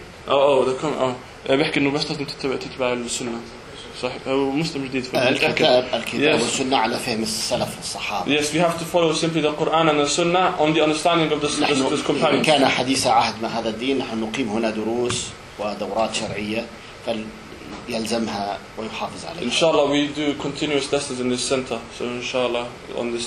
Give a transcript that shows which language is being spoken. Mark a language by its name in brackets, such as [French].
[Arabic] Oh, بيحكي إنه بس لازم تتبع السنة. صحيح هو مسلم جديد في الكتاب والسنة على فهم السلف والصحابة. [English] Yes, we have to follow simply the Quran and the Sunnah on the understanding of this companion. [Arabic] كان حديث عهد مع هذا الدين نحن نقيم هنا دروس ودورات شرعية فيلزمها ويحافظ عليها. إن شاء الله [English] we do continuous lessons in this center. So [Arabic] إن شاء الله [English] on this